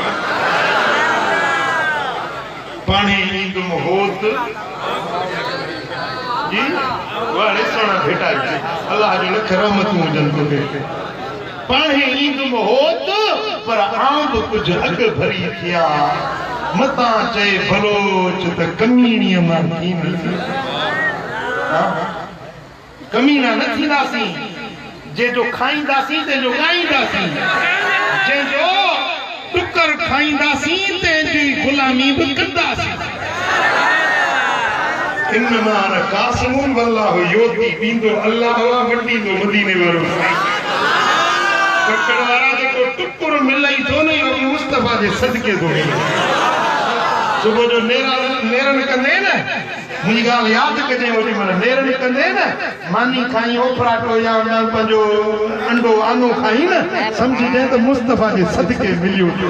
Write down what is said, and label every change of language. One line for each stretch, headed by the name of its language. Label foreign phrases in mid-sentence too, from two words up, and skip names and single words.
Sindhi: पाणे ईंदुम होत जी वाह ॾिसण भेटाए अल्लाह जो लख रहमतूं हुजनि तोखे पाणे ईंदुम होत पर आंब कुझु अॻु भरी थिया मतां चए भलोच त कमीणीअ मां थींदी कमीना न थींदासीं जंहिंजो खाईंदासीं तंहिंजो ॻाईंदासीं जंहिंजो टुकर खाईंदासीं तंहिंजी गुलामी बि कंदासीं
Arabic: إنما أنا قاسم والله يعطي
Sindhi: ॾींदो अल्लाह वंडींदो मदीने वारो ककड़ वारा जेको टुकुर मिलई थो न इहो मुस्तफ़ा जे सदके थो मिले सुबह जो नेरन कंदे न मुंहिंजी ॻाल्हि यादि कजे ओॾी महिल नेरन कंदे न मानी खाई ओ पराठो या पंहिंजो अंडो आनो खाई न सम्झी जाए त मुस्तफ़ा जे सदके मिलियो